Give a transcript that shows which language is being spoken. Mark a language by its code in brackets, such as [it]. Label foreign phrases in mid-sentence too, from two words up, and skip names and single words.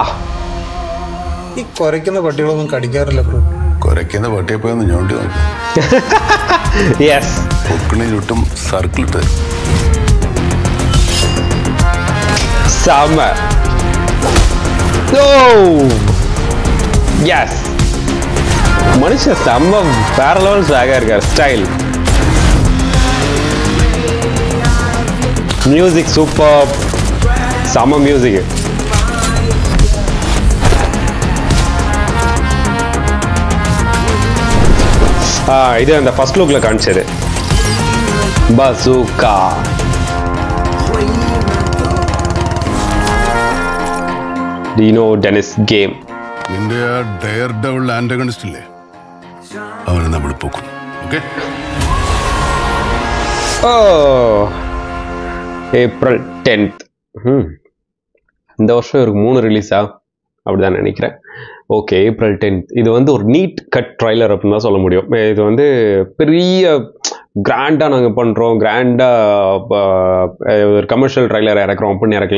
[ml] ഈ കുരയ്ക്കുന്ന പട്ടികളൊന്നും കടിക്കാറില്ല ബ്രോ. കുരയ്ക്കുന്ന പട്ടിയെ പോയി ഒന്ന് ഞോണ്ടി നോക്കും. യെസ്. പൊക്കിണി ചുറ്റും സർക്കിൾ ഇട്ട് സമ. ഓ യെസ്. [ta] மனுஷன் செம்ம வேற லெவல் ஸ்வாகா இருக்கார். [en] Style, music super. [ta] செம்ம மியூசிக். இது அந்த [en] first look [ta] காமிச்சது பசூகா. டீனோ டெனிஸ் கேம். [ml] നിന്റെ ആ [en] dare devil antagonist [ml] ഇല്ലേ, അവനെ നമ്മൾ പൊക്കും. ഓക്കെ. [ta] ஏப்ரல் 10th. இந்த வருஷம் இவருக்கு 3 ரிலீஸா அப்படிதான் நினைக்கிறேன். ஓகே, ஏப்ரல் 10th. இது வந்து ஒரு [en] neat cut trailer [ta] அப்படின்னு தான் சொல்ல முடியும். இது வந்து பெரிய கிராண்டாக நாங்கள் பண்ணுறோம், கிராண்டாக ஒரு [en] commercial trailer [ta] இறக்குறோம் அப்படின்னு இறக்கல.